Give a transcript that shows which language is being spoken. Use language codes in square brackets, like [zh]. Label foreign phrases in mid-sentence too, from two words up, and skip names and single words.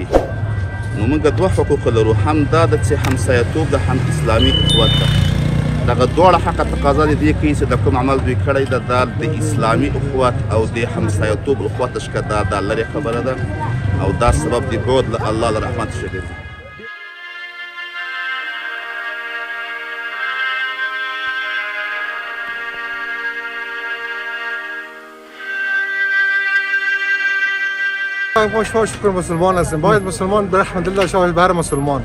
[ps] نو موږ دوه حقوق لرو، هم دا ده چې همسایه‌توب ده، هم اسلامي اخوت ده. دغه دواړه حق تقاضا دي دې کوي چې د کوم عمل دوی کړی ده دا د اسلامي اخوت او د همسایه‌توب اخوت څخه دا لرې خبره ده او دا سبب د بعد له الله له رحمت څخه دی. [fa] ما شما شکر مسلمان هستیم، باید مسلمان به رحمت الله شاهد بر مسلمان.